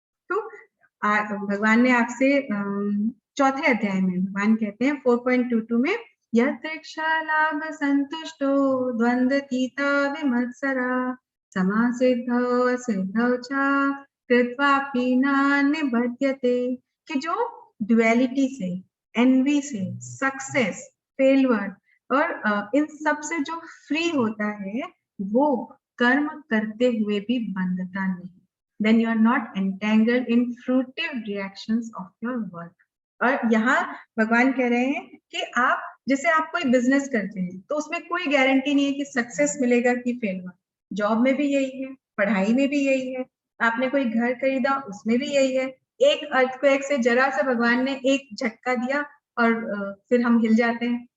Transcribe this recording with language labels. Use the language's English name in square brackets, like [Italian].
[Hindi] तो भगवान ने आपसे 4थे अध्याय में भगवान कहते हैं 4.22 में, [Sanskrit] यत्रेक्षा लाभ संतुष्टो द्वंद्वतीता विमत्सरा समासिद्धौ असिद्धौ च कृत्वापि न निबध्यते। [Hindi] कि जो ड्युअलिटी से, एनवी से, सक्सेस, फेलियर और इन सब से जो फ्री होता है, वो कर्म करते हुए भी बंधता नहीं। [English] Then you are not entangled in fruitive reactions of your work. [Hindi] और यहाँ भगवान कह रहे हैं कि आप जैसे आप कोई बिजनेस करते हैं तो उसमें कोई गारंटी नहीं है कि सक्सेस मिलेगा कि फेलियर। जॉब में भी यही है, पढ़ाई में भी यही है, आपने कोई घर खरीदा उसमें भी यही है। एक अर्थक्वेक से जरा सा भगवान ने एक झटका दिया और फिर हम हिल जाते हैं।